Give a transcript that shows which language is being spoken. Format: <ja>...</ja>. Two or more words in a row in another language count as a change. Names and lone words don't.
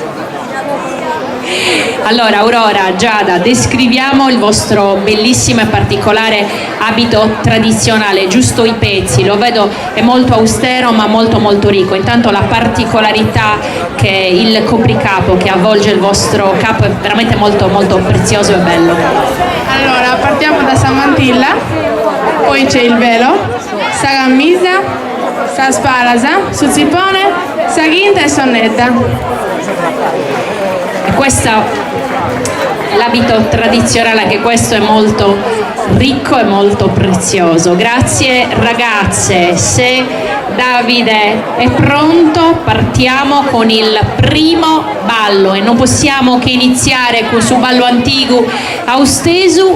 <it>Allora, Aurora, Giada, descriviamo il vostro bellissimo e particolare abito tradizionale, giusto i pezzi, lo vedo è molto austero ma molto molto ricco. Intanto la particolarità che il copricapo che avvolge il vostro capo è veramente molto molto prezioso e bello. Allora, partiamo da Samantilla, poi c'è il velo,</it> <sc>sa camisa, sa spalasa, su zipone, sa ghinta e sonnetta.</sc> <it>E questo è l'abito tradizionale, anche questo è molto ricco e molto prezioso. Grazie ragazze. Se Davide è pronto, partiamo con il primo ballo e non possiamo che iniziare</it> <sc>su ballo antico austesu.</sc>